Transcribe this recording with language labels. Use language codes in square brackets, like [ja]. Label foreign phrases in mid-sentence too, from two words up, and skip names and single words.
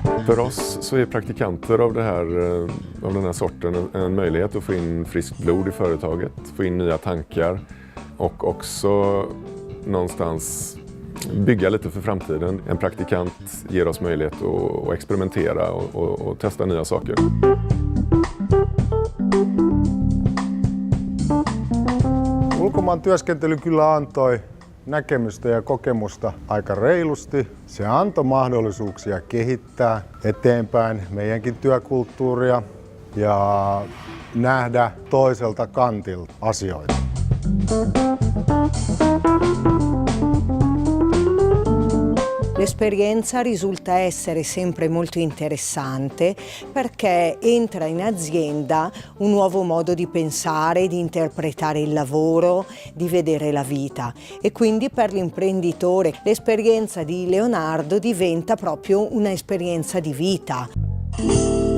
[sv] För oss så är praktikanter av den här sorten en möjlighet att få in friskt blod i företaget, få in nya tankar och också någonstans bygga lite för framtiden. En praktikant ger oss möjlighet att experimentera och testa nya saker. [fi] Ulkomaan työskentely kyllä antoi näkemystä ja kokemusta aika reilusti. Se antoi mahdollisuuksia kehittää eteenpäin meidänkin työkulttuuria ja nähdä toiselta kantilta asioita. [it] L'esperienza risulta essere sempre molto interessante perché entra in azienda un nuovo modo di pensare, di interpretare il lavoro, di vedere la vita e quindi per l'imprenditore l'esperienza di Leonardo diventa proprio un'esperienza di vita.